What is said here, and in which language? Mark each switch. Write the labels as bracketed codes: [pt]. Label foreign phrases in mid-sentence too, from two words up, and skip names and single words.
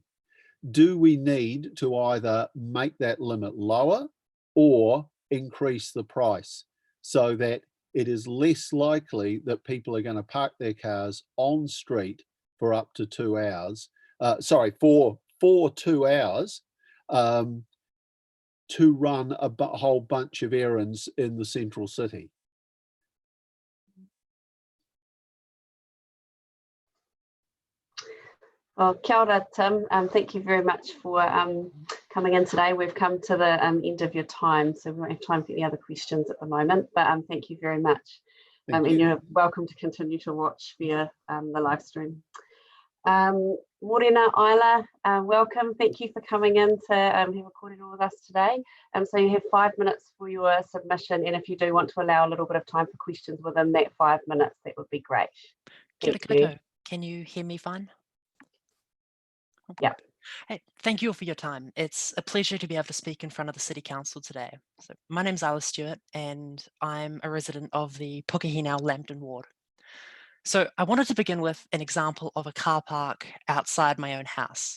[en] Do we need to either make that limit lower or increase the price so that it is less likely that people are going to park their cars on street for up to 2 hours, for 2 hours to run a whole bunch of errands in the central city? Well, [mi] kia ora, Tim. [en] Thank you very much for coming in today. We've come to the end of your time, so we won't have time for any other questions at the moment, but thank you very much. And you're welcome to continue to watch via the live stream. Morena Isla, welcome. Thank you for coming in to have a kōrero with us today. So you have 5 minutes for your submission, and if you do want to allow a little bit of time for questions within that 5 minutes, that would be great. [mi] Kia ora koutou. [en] Can you hear me fine? Yeah. Hey, thank you all for your time. It's a pleasure to be able to speak in front of the City Council today. So my name's Stewart, and I'm a resident of the Pukehinau Lambton ward. So I wanted to begin with an example of a car park outside my own house.